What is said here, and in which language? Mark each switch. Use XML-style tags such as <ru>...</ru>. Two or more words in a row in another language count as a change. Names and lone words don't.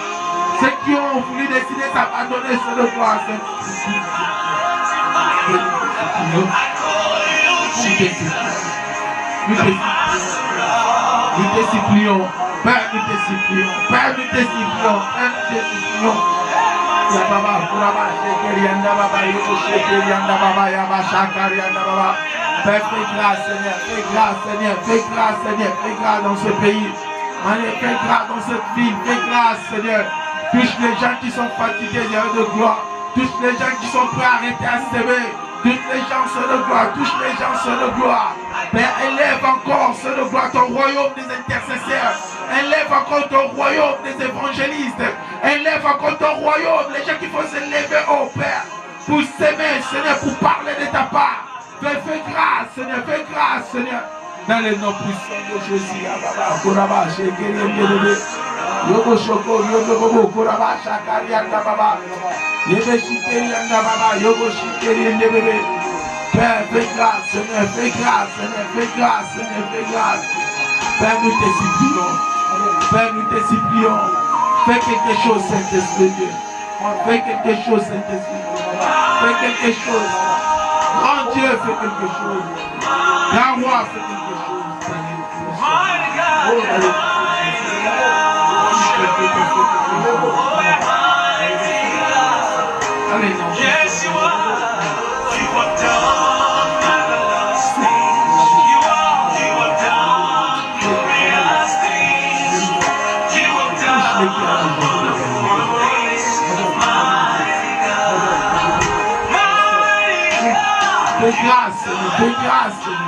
<fr>Ceux qui ont voulu décider d'abandonner ce de gloire, Seigneur. Nous te supplions, Père, nous te supplions, Père, nous te supplions, Père, nous te supplions. Yababa, Kuraba, Shekeri, Yanda Baba, Yoko Shekeri, Yanda Baba, Yaba, Shakari, Yanda Baba. Père, fais grâce, Seigneur, fais grâce, Seigneur, fais grâce, Seigneur, fais grâce dans ce pays. Fais grâce dans cette ville. Fais grâce, Seigneur. Touche les gens qui sont fatigués, Seigneur de gloire. Touche les gens qui sont prêts à arrêter à s'aimer. Touche les gens, Seigneur de gloire. Touche les gens, Seigneur de gloire. Père, élève encore, Seigneur de gloire, ton royaume des intercesseurs. Élève encore ton royaume des évangélistes. Élève encore ton royaume, les gens qui vont se lever, oh Père, pour s'aimer, Seigneur, pour parler de ta part. Fais grâce, Seigneur, fais grâce, Seigneur. Dans les noms puissants de Jésus, Yogo Shoko, Yogo Bobo, Koraba, Shakari, Baba, Yebe Shikeri, Baba, Yogo Shikeri, Bébé. Père, fais grâce, Seigneur, fais grâce, Seigneur, fais grâce, Seigneur, fais grâce. Père, nous te supplions. Père, nous te supplions. Fais quelque chose, Saint-Esprit Dieu. Fais quelque chose, Saint-Esprit. Fais quelque chose. Grand Dieu, fais quelque chose. Grand roi, fais quelque chose. Allez, non.</fr> <en>Yes, you are. You are done.</en> <fr>Fais grâce, fais grâce.</fr>